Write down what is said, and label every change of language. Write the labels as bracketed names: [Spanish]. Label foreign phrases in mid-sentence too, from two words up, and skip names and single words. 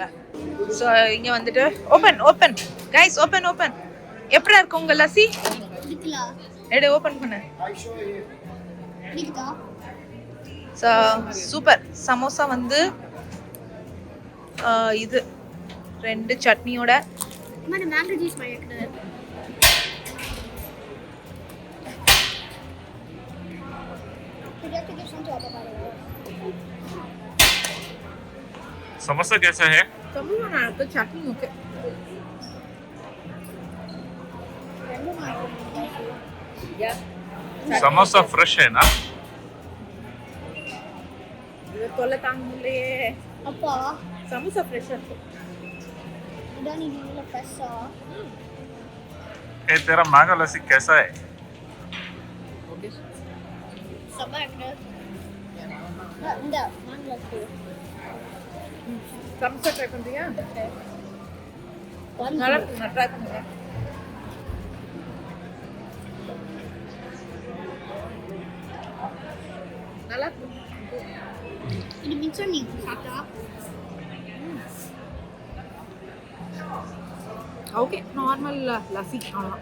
[Tamil] ஸோ இங்கே வந்துட்டு ஓப்பன் கைஸ், ஓப்பன் எப்படி இருக்கு உங்கள் லஸ்ஸி? எடு, ஓப்பன் பண்ணு. ஸோ சூப்பர். சமோசா வந்து இது 2 சட்னியோட. மேங்கோ ஜூஸ் மாதிரி இருக்குது. [Hindi] समोसा कैसा है? चटनी ओके. समोसा फ्रेश है ना? [Tamil] அப்பா [Hindi] समोसा फ्रेश है. [Tamil] இதான் நீங்க ஃப்ரெஷ்ஷா? [Hindi] ए तेरा मैंगो लस्सी कैसा है? [Tamil] சபா இருக்குது. இந்த மேங்கோ லஸ்ஸி समोसा ट्राई பண்றியா? நல்லா இருக்கு, நான் ட்ரை பண்ணுங்க. நல்லா இருக்கு. இது மிச்சம் நீ சாப்பிட்டா? ஓகே, நார்மல் லஸ்ஸி அவ்வளோதான்.